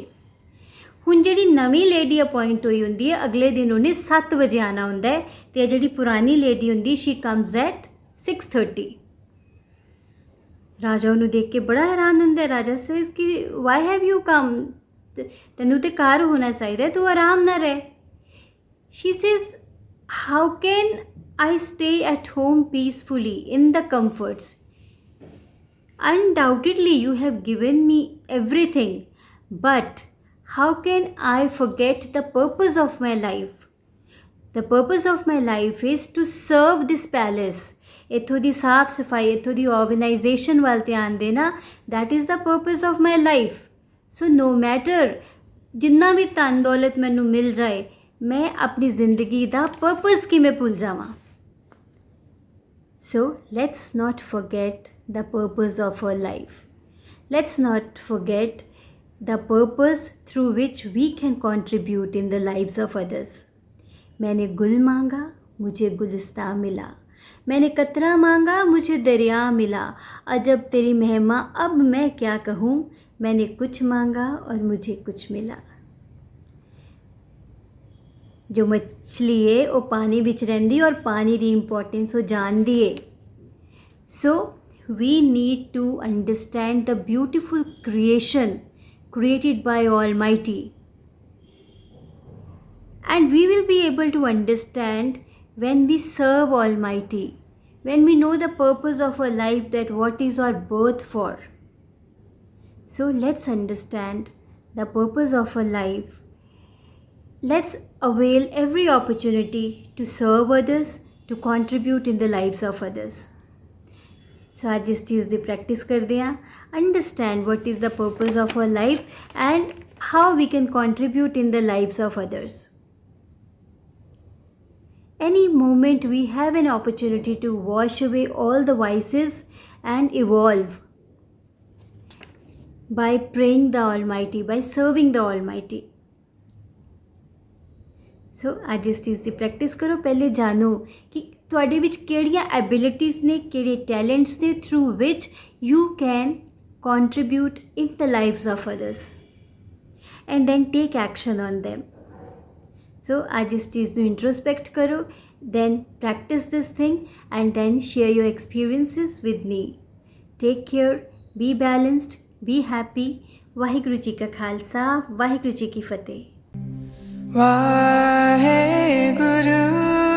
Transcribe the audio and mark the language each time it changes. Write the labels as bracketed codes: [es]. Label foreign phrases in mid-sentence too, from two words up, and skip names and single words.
[pa] ਹੁਣ ਜਿਹੜੀ ਨਵੀਂ ਲੇਡੀ ਅਪੋਇੰਟ ਹੋਈ ਹੁੰਦੀ ਹੈ ਅਗਲੇ ਦਿਨ ਉਹਨੇ 7 ਵਜੇ ਆਉਣਾ ਹੁੰਦਾ ਹੈ ਅਤੇ ਜਿਹੜੀ ਪੁਰਾਣੀ ਲੇਡੀ ਹੁੰਦੀ [en] she comes at 6:30. [pa] ਰਾਜਾ ਉਹਨੂੰ ਦੇਖ ਕੇ ਬੜਾ ਹੈਰਾਨ ਹੁੰਦਾ ਹੈ। ਰਾਜਾ ਸੇਜ਼ ਕਿ [en] why have you come, [pa] ਤੈਨੂੰ ਤਾਂ ਘਰ ਹੋਣਾ ਚਾਹੀਦਾ, ਤੂੰ ਆਰਾਮ ਨਾਲ ਰਹਿ। [en] She says, how can I stay at home peacefully in the comforts? Undoubtedly, you have given me everything, but how can I forget the purpose of my life? The purpose of my life is to serve this palace. [pa] ਇੱਥੋਂ ਦੀ ਸਾਫ ਸਫਾਈ, ਇੱਥੋਂ ਦੀ ਆਰਗੇਨਾਈਜੇਸ਼ਨ ਵੱਲ ਧਿਆਨ ਦੇਣਾ, [en] that is the purpose of my life. So no matter [pa] ਜਿੰਨਾ ਵੀ ਧਨ ਦੌਲਤ ਮੈਨੂੰ ਮਿਲ ਜਾਏ, ਮੈਂ ਆਪਣੀ ਜ਼ਿੰਦਗੀ ਦਾ ਪਰਪਸ ਕਿਵੇਂ ਭੁੱਲ ਜਾਵਾਂ। [en] So let's not forget the purpose of our life. Let's not forget the purpose through which we can contribute in the lives of others. [hi] मैंने गुल मांगा मुझे गुलिस्तां मिला, मैंने कतरा मांगा मुझे दरिया मिला, अजब तेरी महिमा अब मैं क्या कहूँ, मैंने कुछ मांगा और मुझे कुछ मिला। जो मछली है वो पानी [pa] ਵਿੱਚ ਰਹਿੰਦੀ [hi] और पानी की इंपॉर्टेंस वो जानती है। [en] So we need to understand the beautiful creation created by Almighty, and we will be able to understand when we serve Almighty, when we know the purpose of our life, that what is our birth for. So let's understand the purpose of our life. Let's avail every opportunity to serve others, to contribute in the lives of others. [hi] So आज इस चीज़ की प्रैक्टिस करते हैं, [en] understand what is the purpose of our life and how we can contribute in the lives of others. Any moment we have an opportunity to wash away all the vices and evolve by praying the Almighty, by serving the Almighty. [pa] ਸੋ ਅੱਜ ਇਸ ਚੀਜ਼ ਦੀ ਪ੍ਰੈਕਟਿਸ ਕਰੋ। ਪਹਿਲੇ ਜਾਣੋ ਕਿ ਤੁਹਾਡੇ ਵਿੱਚ ਕਿਹੜੀਆਂ ਐਬਿਲਿਟੀਜ਼ ਨੇ, ਕਿਹੜੇ ਟੈਲੈਂਟਸ ਨੇ [en] through which you can contribute in the lives of others, and then take action on them. [hi] So आज इस चीज़ ਨੂੰ introspect करो, [en] then practice this thing and then share your experiences with me. Take care, be balanced, be happy. [pa] ਵਾਹਿਗੁਰੂ ਜੀ ਕਾ ਖਾਲਸਾ, ਵਾਹਿਗੁਰੂ ਜੀ ਕੀ ਫਤਿਹ। ਵਾਹਿਗੁਰੂ